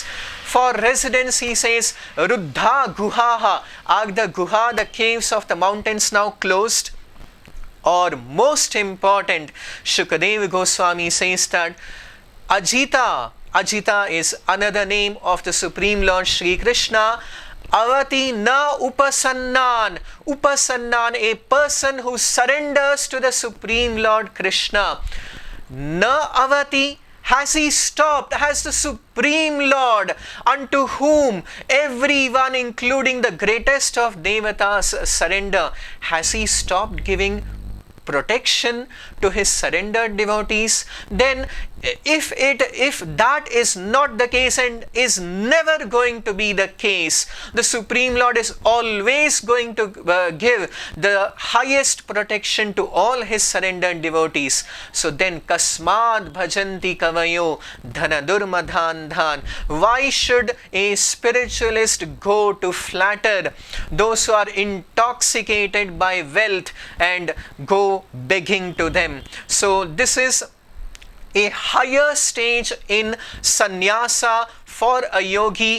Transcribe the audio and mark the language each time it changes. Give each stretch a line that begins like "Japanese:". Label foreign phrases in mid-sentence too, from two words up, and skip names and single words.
English: For residence, he says,
Sanskrit: Ruddha guhaha,
English: are the guha, the caves of the mountains, now closed? Or most important, Shukadeva Goswami says that Ajita is another name of the Supreme Lord Shri Krishna.
Sanskrit: Avati na upasannan.
English: Upasannan, a person who surrenders to the Supreme Lord Krishna.
Sanskrit: Na avati,
English: has he stopped? Has the Supreme Lord, unto whom everyone, including the greatest of Devatas, surrender, has he stopped giving protection to his surrendered devotees? Then if that is not the case, and is never going to be the case, the Supreme Lord is always going to give the highest protection to all his surrendered devotees. So then
Sanskrit: kasmad bhajanti kavayo dhanadurmadhandhan.
English: Why should a spiritualist go to flatter those who are intoxicated by wealth and go begging to them? So this is a higher stage in sannyasa for a yogi.